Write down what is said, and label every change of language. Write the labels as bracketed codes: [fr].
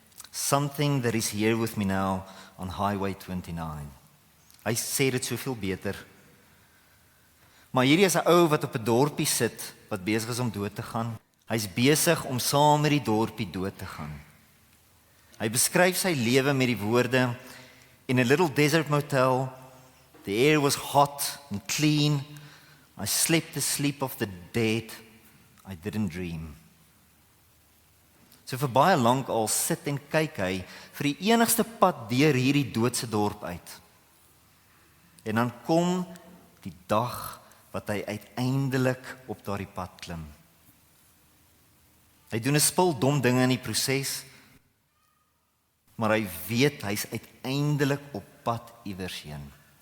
[en] Something that is here with me now on Highway 29. [af] Hy sê dit soveel beter. Maar hierdie is 'n ou wat op 'n dorpie sit, wat besig is om dood te gaan. Hy's besig om saam met die dorpie dood te gaan. Hy beskryf sy lewe met die woorde, [en] in a little desert motel, the air was hot and clean, I slept the sleep of the dead, I didn't dream. [af] So vir baie lank al sit en kyk hy vir die enigste pad deur hierdie doodse dorp uit. En dan kom die dag wat hy uiteindelik op daardie pad klim. Hy doen 'n spul dom dinge in die proses, maar hy weet hy's uiteindelik op pad iewers heen.